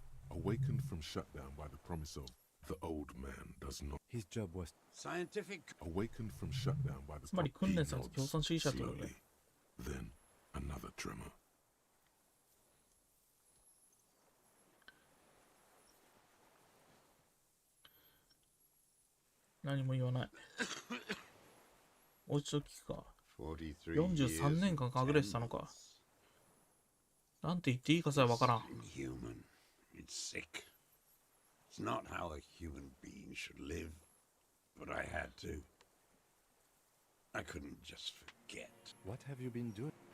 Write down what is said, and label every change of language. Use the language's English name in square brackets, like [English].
[English] Awakened from shutdown by the promise of the old man does not. His job was scientific. Awakened from shutdown by the [Japanese] つまり訓練された共産主義者というね。 [English] Then another tremor. [Japanese] 何も言わない。もう一度聞くか。 43年間隠れてたのか。なんて言っていいかさえわからん。 [English] It's sick. It's not how a human being should live, but I had to. I couldn't just forget. What have you been doing?